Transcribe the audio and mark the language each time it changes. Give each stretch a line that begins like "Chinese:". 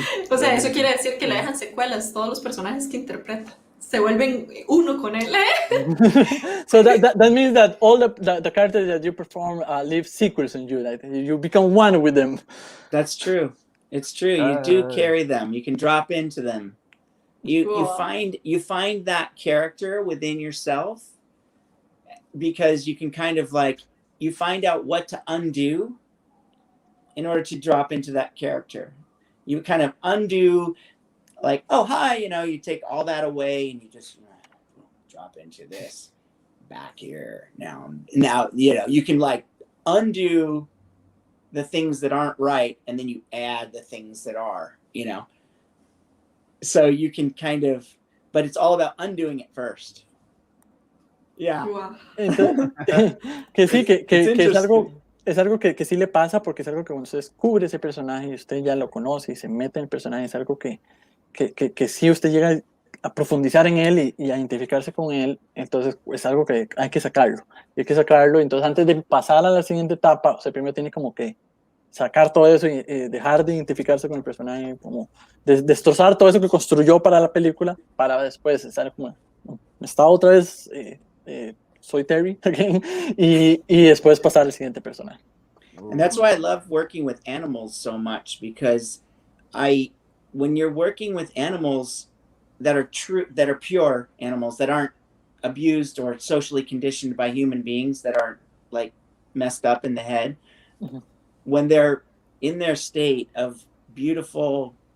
Spanish: O sea, eso quiere decir que le dejan secuelas todos los personajes que interpreta. Se vuelven uno con él.
English: So that means that all the characters that you perform leave sequels in you, like you become one with them. That's true. It's true. You do carry them. You can drop into them. You find that character within yourself because you can kind of like, you find out what to undo in order to drop into that character. You kind of undo, like, oh, hi, you take all that away and you just drop into this back here. Now, you can like undo the things that aren't right and then you add the things that are, so you can kind of, but it's all about undoing it first. Yeah. Wow.
Spanish: Entonces, que sí, que es algo que sí le pasa, porque es algo que cuando usted descubre ese personaje y usted ya lo conoce y se mete en el personaje, es algo que sí usted llega a profundizar en él y a identificarse con él, entonces es algo que hay que sacarlo. Entonces antes de pasar a la siguiente etapa, o sea, primero tiene como que sacar todo eso y dejar de identificarse con el personaje, como destrozar todo eso que construyó para la película, para después estar como, está otra vez, soy Terry, again, y después pasar al siguiente personaje.
English: And that's why I love working with animals so much, because when you're working with animals that are pure animals, that aren't abused or socially conditioned by human beings, that aren't like messed up in the head, when they're in their state of beautiful